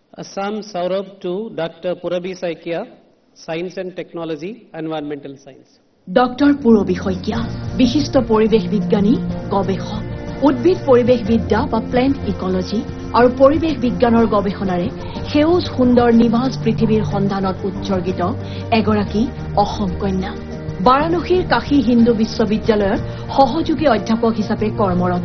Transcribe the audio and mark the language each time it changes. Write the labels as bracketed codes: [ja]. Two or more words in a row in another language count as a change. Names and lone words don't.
[en] Assam Saurabh to Dr. Purabi Saikia, Science and Technology, Environmental Science. Dr. Purabi Saikia, [as] বিশিষ্ট পৰিৱেশ বিজ্ঞানী, গৱেষক, উদ্ভিদ পৰিৱেশ বিদ্যা বা [en] plant ecology [as] আৰু পৰিৱেশ বিজ্ঞানৰ গৱেষণাৰে সেউজ সুন্দৰ নিভাজ পৃথিৱীৰ সন্ধানত উৎসৰ্গিত এগৰাকী অসম কন্যা। বাৰাণসীৰ কাশী হিন্দু বিশ্ববিদ্যালয়ৰ সহযোগী অধ্যাপক হিচাপে কৰ্মৰত।